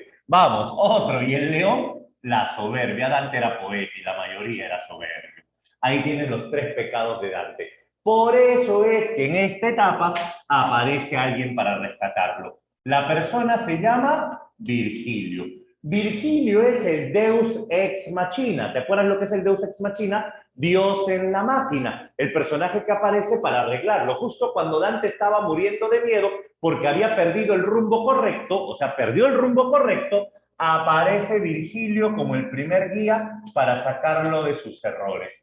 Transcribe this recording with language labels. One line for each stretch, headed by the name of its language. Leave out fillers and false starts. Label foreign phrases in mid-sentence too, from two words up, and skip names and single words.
Spanish: Vamos, otro. Y el león, la soberbia. Dante era poeta y la mayoría era soberbio. Ahí tienen los 3 pecados de Dante. Por eso es que en esta etapa aparece alguien para rescatarlo. La persona se llama Virgilio. Virgilio es el
Latin: Deus ex machina.
Spanish: ¿Te acuerdas lo que es el
Latin: Deus ex machina?
Spanish: Dios en la máquina. El personaje que aparece para arreglarlo. Justo cuando Dante estaba muriendo de miedo porque había perdido el rumbo correcto, o sea, perdió el rumbo correcto, aparece Virgilio como el primer guía para sacarlo de sus errores.